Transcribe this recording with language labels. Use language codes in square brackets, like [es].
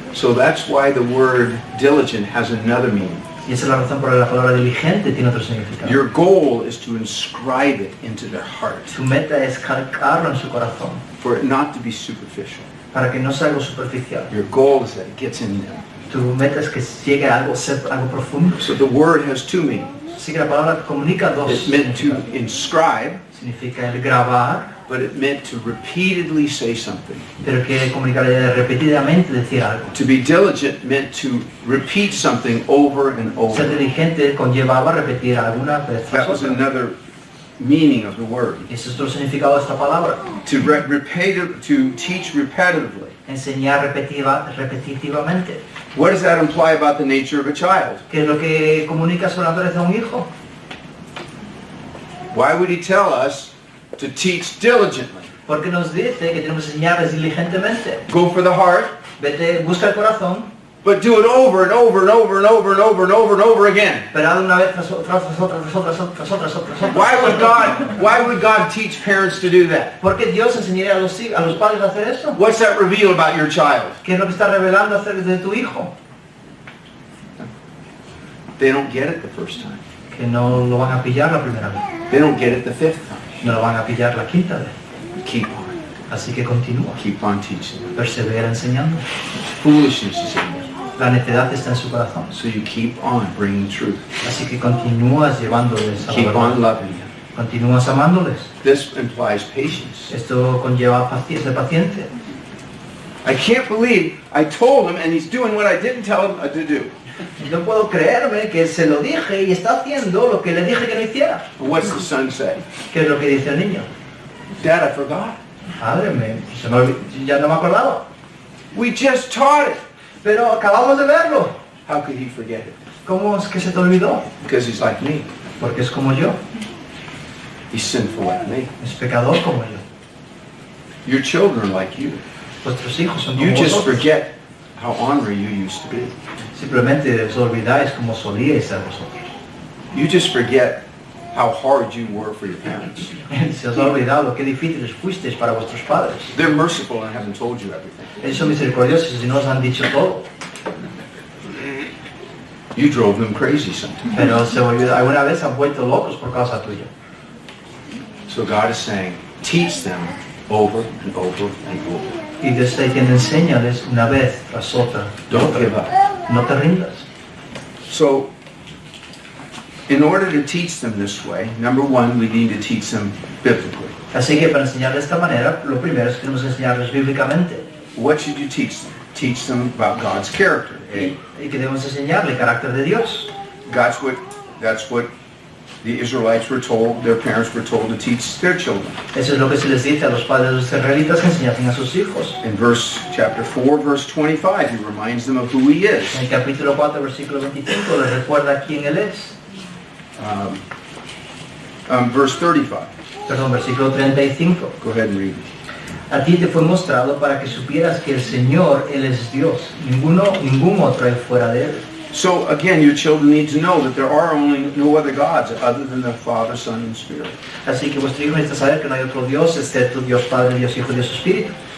[en] So that's why the word diligent has another meaning. [es] Y esa es la razón por la que la palabra diligente tiene otro significado. [en] Your goal is to inscribe it into their heart, [es] Su meta es calcarlo en su corazón, [en] for it not to be superficial. [es] para que no sea algo superficial. [en] Your goal is that it gets in them. [es] Tu meta es que llegue a algo, ser algo profundo. [en] So the word has two meanings. [es] Así que la palabra comunica dos [en] It meant to [es] significados. [en] inscribe, [es] Significa el grabar, [en] but it meant to repeatedly say something. [es] pero quiere comunicar repetidamente decir algo. [en] To be diligent meant to repeat something over and [es] Ser [en] over. [es] diligente conllevaba repetir alguna vez tras [en] That was [es] otra. [en] another meaning of the word. [es] Ese es otro significado de esta palabra. [en] To teach repetitively. [es] Enseñar repetitivamente. [en] What does that imply about the nature of a child? [es] ¿Qué es lo que comunica sobre la naturaleza de un hijo? [en] Why would he tell us to teach diligently? [es] Porque nos dice que tenemos que enseñarles diligentemente. [en] Go for the heart, [es] Vete, busca el corazón, [en] but do it over and over and over and over and over and over and over again. [es] pero haz una vez tras otra, tras otra, tras otra, tras otra, tras otra, tras otra. [en] Why would God teach parents to do that? [es] ¿Por qué Dios enseñaría a los padres a hacer eso? [en] What's that reveal about your child? [es] ¿Qué es lo que está revelando acerca de tu hijo? [en] They don't get it the first time. [es] Que no lo van a pillar la primera vez, [en] They don't get it the fifth time. [es] no lo van a pillar la quinta vez. [en] Keep on. [es] Así que continúa, [en] Keep on teaching them. [es] persevera enseñando. [en] Foolishness is in them. [es] La necedad está en su corazón. [en] So you keep on bringing truth. [es] Así que continúas llevándoles a la [en] Keep [es] verdad. [en] on loving them. [es] Continúas amándoles. [en] This implies patience. [es] Esto conlleva ser paciente. [en] I can't believe I told him and he's doing what I didn't tell him to do. [es] No puedo creerme que se lo dije y está haciendo lo que le dije que no hiciera. [en] What's the son say? [es] ¿Qué es lo que dice el niño? [en] Dad, I forgot. [es] Padre, ya no me acordaba. [en] We just taught it. [es] Pero acabamos de verlo. [en] How could he forget it? [es] ¿Cómo es que se te olvidó? [en] Because he's like me. [es] Porque es como yo. [en] He's sinful like me. [es] Es pecador como yo. [en] Your children are like you. [es] Vuestros hijos son como [en] You just [es] vosotros. [en] forget how ornery you used to be. [es] Simplemente os olvidáis como solíais ser vosotros. [en] You just forget how hard you were for your parents. [es] Se os ha olvidado qué difíciles fuisteis para vuestros padres. [en] They're merciful and haven't told you everything. [es] Ellos son misericordiosos y no os han dicho todo. [en] You drove them crazy sometimes. [es] Pero alguna vez han vuelto locos por causa tuya. [en] So God is saying, teach them over and over and over. [es] Y Dios está diciendo, enséñales una vez tras otra. [en] Don't give up. [es] No te rindas. [en] So, in order to teach them this way, number one, we need to teach them biblically. [es] Así que para enseñarles de esta manera, lo primero es que tenemos que enseñarles bíblicamente. [en] What should you teach them? Teach them about God's character. Eh? [es] Y que debemos enseñarle el carácter de Dios. [en] That's what the Israelites were told, their parents were told to teach their children. [es] Eso es lo que se les dice a los padres de los israelitas que enseñasen a sus hijos. [en] In chapter 4, verse 25, he reminds them of who he is. [es] En el capítulo 4, versículo 25, les recuerda quién Él es. [en] Verse 35. [es] Perdón, versículo 35. [en] Go ahead and read. [es] A ti te fue mostrado para que supieras que el Señor, Él es Dios. Ningún otro hay fuera de Él. [en] So again, your children need to know that there are only no other gods other than the Father, Son, and Spirit. [es] Así que vuestro hijo necesita saber que no hay otro Dios excepto Dios Padre, Dios Hijo, Dios Espíritu.